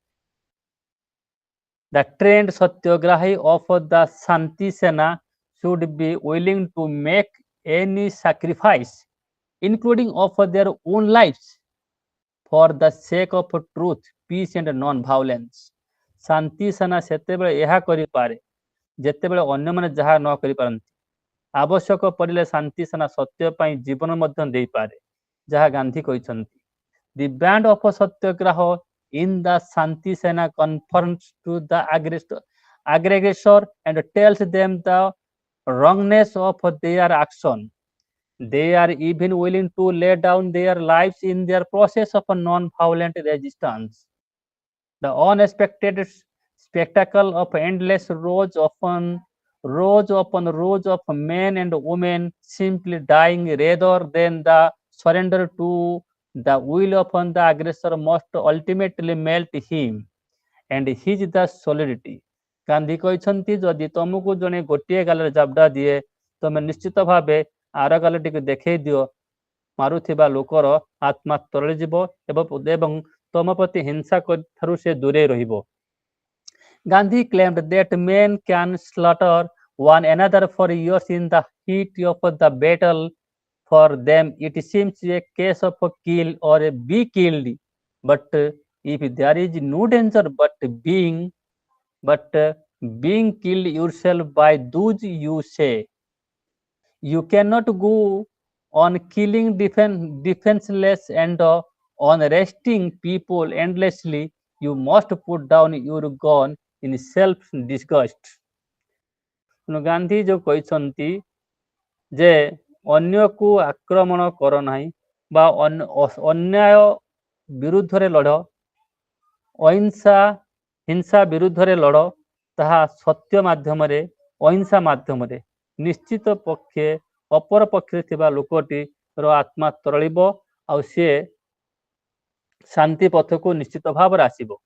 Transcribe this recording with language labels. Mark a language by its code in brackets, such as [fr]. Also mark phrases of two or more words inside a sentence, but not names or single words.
[en] The trained Satyagrahi of the Shanti Sena should be willing to make any sacrifice, including of their own lives, for the sake of truth, peace and non-violence. [or] ଶାନ୍ତି ସେନା ସେତେବେଳେ ଏହା କରିପାରେ ଯେତେବେଳେ ଅନ୍ୟମାନେ ଯାହା ନ କରିପାରନ୍ତି। ଆବଶ୍ୟକ ପଡ଼ିଲେ ଶାନ୍ତି ସେନା ସତ୍ୟ ପାଇଁ ଜୀବନ ମଧ୍ୟ ଦେଇପାରେ, ଯାହା ଗାନ୍ଧୀ କହିଛନ୍ତି। [en] The band of Satyagraha in the Shanti Sena confronts to the aggressor and tells them the wrongness of their action. They are even willing to lay down their lives in their process of non-violent resistance. The unexpected spectacle of endless rows upon rows of men and women simply dying rather than the surrender to the will upon the aggressor must ultimately melt him and his the solidarity. [or] ଗାନ୍ଧୀ କହିଛନ୍ତି ଯଦି ତମକୁ ଜଣେ ଗୋଟିଏ ଗାଲରେ ଜାବଡ଼ା ଦିଏ ତମେ ନିଶ୍ଚିତ ଭାବେ ଆର ଗାଲଟିକୁ ଦେଖେଇ ଦିଅ ମାରୁଥିବା ଲୋକର ଆତ୍ମା ତରଳିଯିବ ଏବଂ ତମ ପ୍ରତି ହିଂସା ଠାରୁ ସେ ଦୂରେଇ ରହିବ। [en] Gandhi claimed that men can slaughter one another for years in the heat of the battle. For them, it seems a case of kill or be killed. But if there is no danger but being killed yourself by those you say, you cannot go on killing defenseless and on people endlessly. You must put down your gun in self-disgust. [or] ଗାନ୍ଧୀ ଯୋଉ କହିଛନ୍ତି ଯେ ଅନ୍ୟକୁ ଆକ୍ରମଣ କର ନାହିଁ ବା ଅନ୍ୟାୟ ବିରୁଦ୍ଧରେ ଲଢ଼, ହିଂସା ବିରୁଦ୍ଧରେ ଲଢ଼, ତାହା ସତ୍ୟ ମାଧ୍ୟମରେ ଅହିଂସା ମାଧ୍ୟମରେ ନିଶ୍ଚିତ ପକ୍ଷେ ଅପର ପକ୍ଷରେ ଥିବା ଲୋକଟିର ଆତ୍ମା ତରଳିବ ଆଉ ସିଏ ଶାନ୍ତି ପଥକୁ ନିଶ୍ଚିତ ଭାବରେ ଆସିବ।